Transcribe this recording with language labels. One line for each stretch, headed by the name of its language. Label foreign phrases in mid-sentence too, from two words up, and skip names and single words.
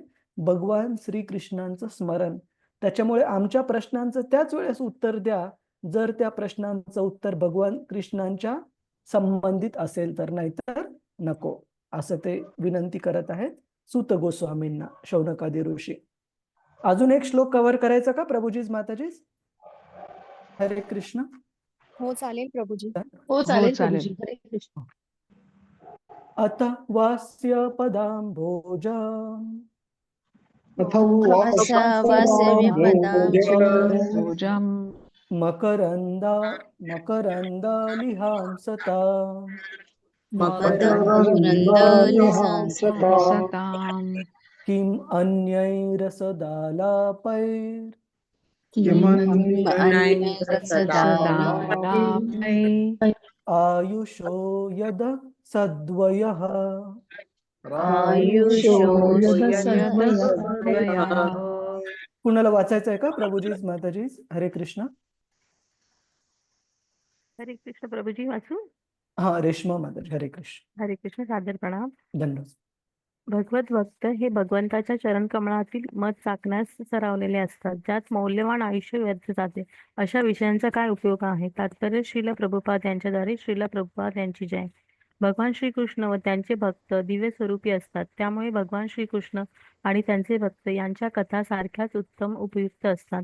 Marathi: भगवान श्रीकृष्णांचं स्मरण. त्याच्यामुळे आमच्या प्रश्नांचं त्याच वेळेस उत्तर द्या जर त्या प्रश्नांचं उत्तर भगवान कृष्णांच्या संबंधित असेल तर, नाहीतर नको, असं ते विनंती करत आहेत सूत गोस्वामींना, शौनकादी ऋषी. अजून एक श्लोक कव्हर करायचा का प्रभूजीज माताजीज? हरे कृष्ण. हो चालेल प्रभूजी. हो चालेल प्रभूजी. हरे कृष्ण.
Sanskrit: अथ वास्य पदाम्भोजम् मकरन्दालिहांसताम् किम् अन्यैरसदालापैर् आयुषो यद सद्वयः.
Marathi: कुणाला वाचायचं आहे का प्रभूजीज माताजीज? हरे कृष्ण. हरे कृष्ण प्रभूजी वाचू? हा, रेश्मा माताजी, हरे कृष्ण. हरे कृष्ण. सादर प्रणाम. धन्यवाद. भगवत भक्त हे भगवंताच्या चरणकमळातील मध चाकण्यास सरावलेले असतात, ज्यात मौल्यवान आयुष्य व्यर्थ जाते. अशा विषयांचा काय उपयोग आहे? तात्पर्य श्रील प्रभुपाद यांच्याद्वारे. श्रील प्रभुपाद यांची जय. भगवान श्रीकृष्ण व त्यांचे भक्त दिव्य स्वरूपी असतात, त्यामुळे भगवान श्रीकृष्ण आणि त्यांचे भक्त यांच्या कथा सारख्याच उत्तम उपयुक्त असतात.